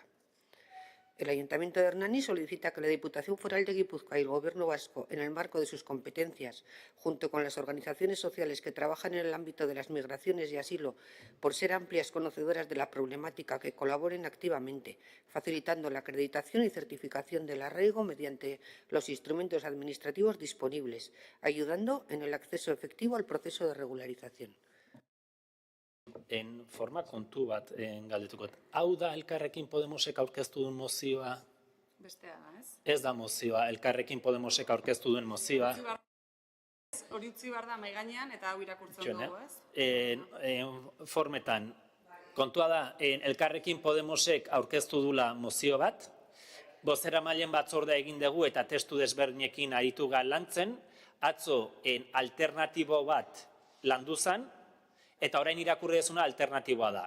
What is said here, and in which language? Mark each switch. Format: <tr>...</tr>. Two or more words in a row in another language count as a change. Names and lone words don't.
<es>El Ayuntamiento de Hernani solicita que la Diputación Foral de Guipúzcoa y el Gobierno vasco, en el marco de sus competencias, junto con las organizaciones sociales que trabajan en el ámbito de las migraciones y asilo, por ser amplias conocedoras de la problemática, que colaboren activamente, facilitando la acreditación y certificación del arraigo mediante los instrumentos administrativos disponibles, ayudando en el acceso efectivo al proceso de regularización.</es> <eu>En forma kontu bat galdetuko. Hau da Elkarrekin Podemosek aurkeztu duen mozioa? Bestea da, ez? Ez da mozioa, Elkarrekin Podemosek aurkeztu duen mozioa. Hori utzi behar da mahai gainean eta hau irakurtzen dugu, ez? Formetan, kontua da, Elkarrekin Podemosek aurkeztu dula mozio bat, bozeramaileen batzordea egin dugu eta testu desberdinekin aritu ga lantzen, atzo alternatibo bat landu zen, eta orain irakurri dezuna alternatiboa da.</eu>